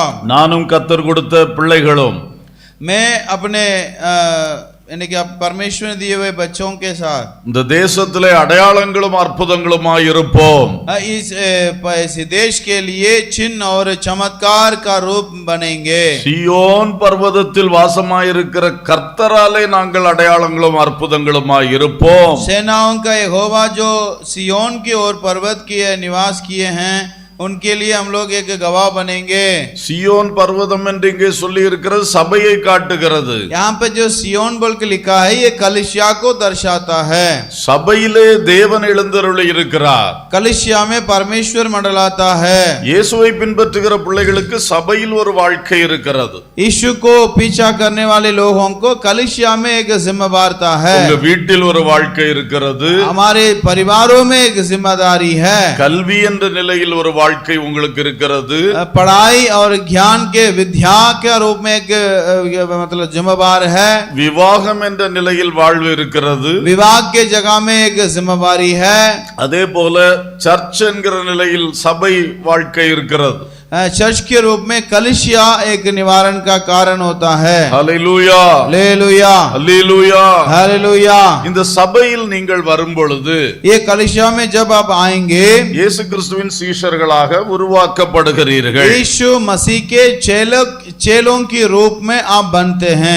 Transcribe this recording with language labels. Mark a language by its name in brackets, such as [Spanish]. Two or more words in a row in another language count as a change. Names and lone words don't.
[Tamil] நானும் கர்த்தர் கொடுத்த பிள்ளைகளும் [Hindi] मैं अपने यानी कि आप परमेश्वर ने दिए हुए बच्चों के साथ [Tamil] இந்த தேசத்திலே அடையாளங்களும் அற்புதங்களுமாய் இருப்போம். [Hindi] इस देश के लिए चिन्ह और चमत्कार का रूप बनेंगे. [Tamil] சியோன் பர்வதத்தில் வாசமாயிருக்கிற கர்த்தராலே நாங்கள் அடையாளங்களும் அற்புதங்களுமாய் இருப்போம். [Hindi] सेनाओं का यहोवा जो सियोन की ओर पर्वत किए निवास किए हैं उनके लिए हम लोग एक गवाह बनेंगे. [Tamil] சியோன் பர்வதம் என்று இங்கே சொல்லி இருக்கிறது சபையை காட்டுகிறது. [Hindi] यहाँ पे जो सियोन बोल के लिखा है ये कलिसिया को दर्शाता है. [Tamil] சபையிலே தேவன் எழுந்தருளி இருக்கிறார். [Hindi] कलिसिया में परमेश्वर मंडलाता है. [Tamil] இயேசுவை பின்பற்றுகிற பிள்ளைகளுக்கு சபையில் ஒரு வாழ்க்கை இருக்கிறது. [Hindi] यीशु को पीछा करने वाले लोगों को कलिसिया में एक जिम्मेवारता है. [Tamil] உங்க வீட்டில் ஒரு வாழ்க்கை இருக்கிறது. [Hindi] हमारे परिवारों में एक जिम्मेदारी है. [Tamil] கல்வி என்ற நிலையில் ஒரு வாழ்க்கை உங்களுக்கு இருக்கிறது. [Hindi] पढ़ाई और ज्ञान के विद्या के रूप में एक मतलब जिम्मेवार है. [Tamil] விவாகம் என்ற நிலையில் வாழ்வு இருக்கிறது. [Hindi] विवाह के जगह में एक जिम्मेवारी है. [Tamil] அதே போல சர்ச் என்கிற நிலையில் சபை வாழ்க்கை இருக்கிறது. [Hindi] चर्च के रूप में कलिसिया एक निवारण का कारण होता है. [Tamil] ஹல்லேலூயா [Hindi] हालेलुया [Tamil] ஹல்லேலூயா. [Hindi] हालेलुया. [Tamil] இந்த சபையில் நீங்கள் வரும் பொழுது [Hindi] ये कलिसिया में जब आप आएंगे [Tamil] இயேசு கிறிஸ்துவின் சீஷர்களாக உருவாக்கப்படுகிறீர்கள். [Hindi] यीशु मसीह के चेलों के रूप में आप बनते हैं.